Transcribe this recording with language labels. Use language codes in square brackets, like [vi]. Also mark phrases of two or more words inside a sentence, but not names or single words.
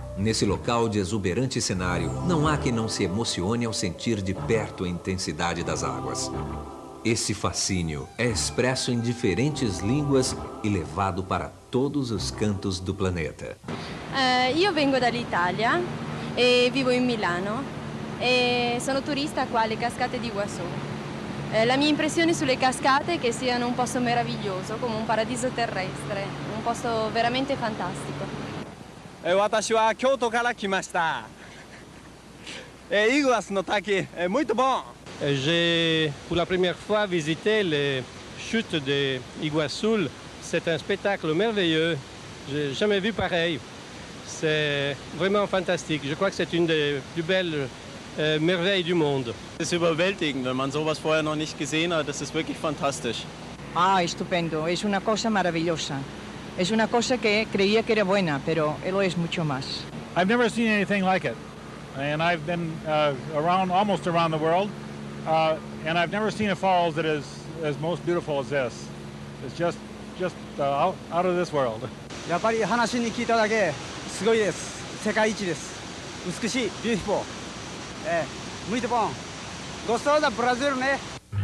[pt] Nesse local de exuberante cenário, não há quem não se emocione ao sentir de perto a intensidade das águas. Esse fascínio é expresso em diferentes línguas e levado para todos os cantos do planeta. [it] Io vengo dall'Italia e vivo in Milano e sono turista qua alle cascate di Iguaçu. La mia impressione sulle cascate è che siano un posto meraviglioso, come un paradiso terrestre, un posto veramente fantastico. [ja] 私は京都から来ました。イグアスの滝、 [pt] muito bom. [fr] J'ai pour la première fois visité les chutes de Iguaçu. C'est un spectacle merveilleux. J'ai jamais vu pareil. C'est vraiment fantastique. Je crois que c'est une des plus belles merveilles du monde. [de] Es ist überwältigend, wenn man sowas vorher noch nicht gesehen hat. Das ist wirklich fantastisch. [es] Ah, estupendo. Es una cosa maravillosa. Es una cosa que creía que era buena, pero lo es mucho más. [en] I've never seen anything like it, and I've been almost around the world, and I've never seen a falls that is as most beautiful as this. It's just out of this world. [ja] やっぱり話に聞いただけすごいです。世界一です。美しい、beautiful. [pt] Muito bom. Gostou da Brasil, né?